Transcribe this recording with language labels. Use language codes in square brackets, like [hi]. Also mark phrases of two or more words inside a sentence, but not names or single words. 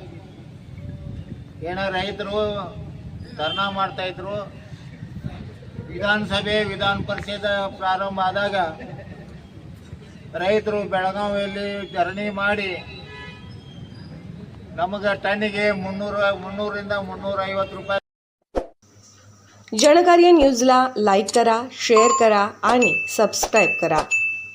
[kn] ಏನ ರೈತರು ಧರ್ನಾ ಮಾಡ್ತಾ ಇದ್ರು, ವಿಧಾನಸಭೆ ವಿಧಾನ ಪರಿಷತ್ ಪ್ರಾರಂಭ ಆದಾಗ ರೈತರು ಬೆಳಗಾವಿಯಲ್ಲಿ ಧರಣಿ ಮಾಡಿ ನಮಗೆ ಟನ್ನಿಗೆ 300ರಿಂದ 350 ರೂಪಾಯಿ। [mr] जनकार्य न्यूजला लाईक करा, शेअर करा आणि सबस्क्राईब करा।